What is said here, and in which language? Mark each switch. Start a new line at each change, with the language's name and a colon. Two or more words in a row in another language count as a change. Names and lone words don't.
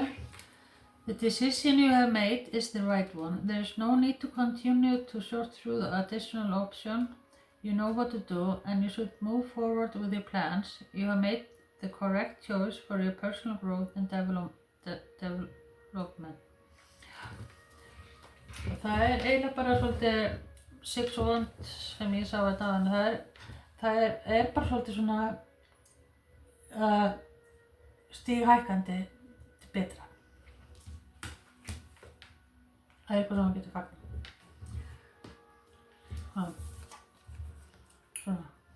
English: The decision you have made is the right one. There is no need to continue to sort through the additional options. You know what to do and you should move forward with your plans. You have made the correct choice for your personal growth and development.
Icelandic: Og það er eiginlega bara svolítið
English: six of wands
Icelandic: sem ég sá þetta aðan. Það er bara svolítið svona stíghækkandi til betra. Það er eitthvað sem maður getur fagnar. Svona.